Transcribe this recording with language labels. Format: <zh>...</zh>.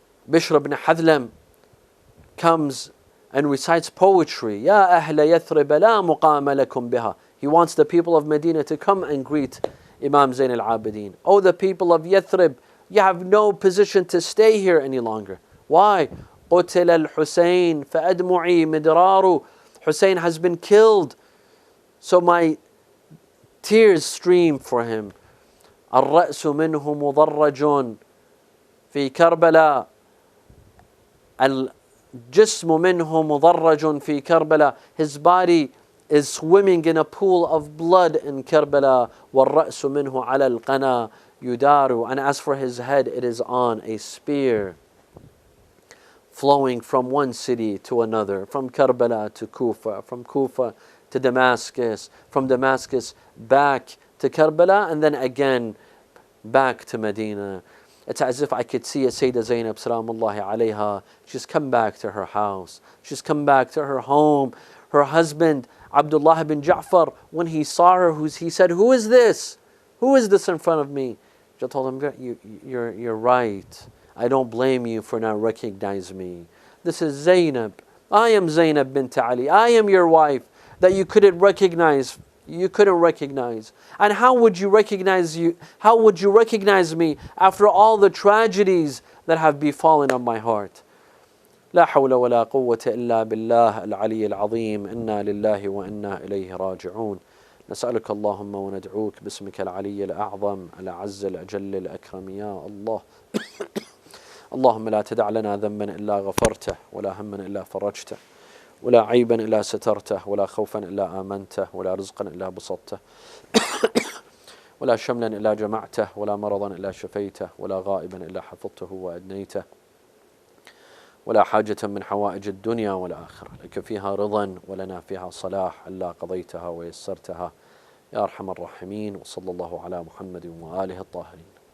<en>Bishr ibn Hadlam comes and recites poetry.</en> <ar>Ya ahla Yathrib la muqama lakum biha.</ar> <en>He wants the people of Medina to come and greet Imam Zain al-Abidin. Oh, the people of Yathrib, you have no position to stay here any longer. Why?</en> <ar>قتل الحسين فأدمعي مدرار.</ar> <en>Hussein has been killed, so my tears stream for him.</en> <ar>الرأس منه مضرج في كربلاء. الجسم منه مضرج في كربلاء.</ar> <en>His body is swimming in a pool of blood in Karbala.</en> <ar>والرأس منه على القنا يدار.</ar> <en>And as for his head, it is on a spear, flowing from one city to another, from Karbala to Kufa, from Kufa to Damascus, from Damascus back to Karbala, and then again back to Medina. It's as if I could see a Sayyidah Zainab salamullahi alayha. She's come back to her house. She's come back to her home. Her husband, Abdullah ibn Ja'far, when he saw her, he said, "Who is this? Who is this in front of me?" She told him, you're right. I don't blame you for not recognizing me. This is Zainab. I am Zainab bint Ali. I am your wife that you couldn't recognize. You couldn't recognize. And how would you recognize you? How would you recognize me after all the tragedies that have befallen on my heart?</en> <ar>لا حول ولا قوة إلا بالله العلي العظيم. إنا لله وإنا إليه راجعون. نسألك اللهم وندعوك باسمك العلي الأعظم الأعز الأجل الأكرم يا الله. اللهم لا تدع لنا ذنبا إلا غفرته، ولا هما إلا فرجته، ولا عيبا إلا سترته، ولا خوفا إلا آمنته، ولا رزقا إلا بسطته، ولا شملا إلا جمعته، ولا مرضا إلا شفيته، ولا غائبا إلا حفظته وأدنيته، ولا حاجة من حوائج الدنيا والآخرة لك فيها رضا ولنا فيها صلاح إلا قضيتها ويسرتها يا أرحم الراحمين. وصلى الله على محمد وآله الطاهرين.</ar>